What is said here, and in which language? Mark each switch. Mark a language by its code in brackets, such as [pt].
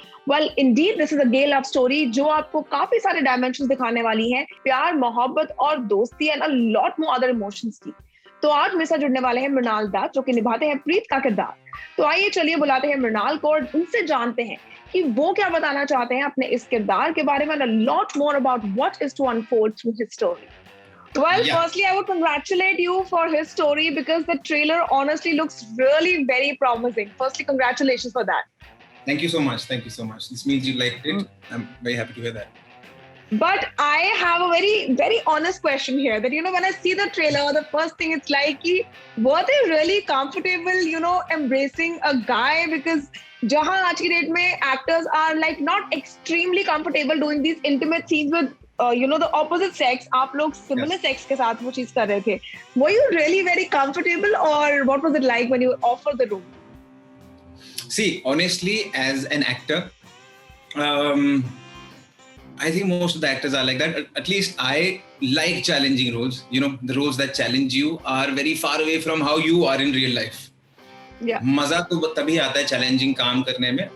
[en] Well, indeed, this is a gay love story [hi] जो आपको काफी सारे डायमेंशंस दिखाने वाली है, प्यार, मोहब्बत और दोस्ती and a lot more other emotions की। तो आज मेरे साथ जुड़ने वाले हैं मृणाल दत्त जो कि निभाते हैं प्रीत का किरदार। तो आइए चलिए बुलाते हैं मृणाल को और उनसे जानते हैं कि वो क्या बताना चाहते हैं अपने इस किरदार के बारे में, [en] a lot more about what is to unfold through his story. Well, firstly, I would congratulate you for his story because the trailer honestly looks really very promising. Firstly, congratulations for that. Thank you so much. Thank you so much. This means you liked it. I'm very happy to hear that. But I have a very, very honest question here that, when I see the trailer, the first thing it's like, were they really comfortable, embracing a guy? Because [hi] jahan aaj ki date mein [en] actors are like not extremely comfortable doing these intimate scenes with, the opposite sex. [hi] Aap log similar sex ke saath wo cheez kar rahe the. [en] Were you really very comfortable or what was it like when you were offered the room? See, honestly, as an actor, I think most of the actors are like that. At least I like challenging roles. The roles that challenge you are very far away from how you are in real life. Yeah. [hi] मजा तो तभी आता है challenging काम करने में.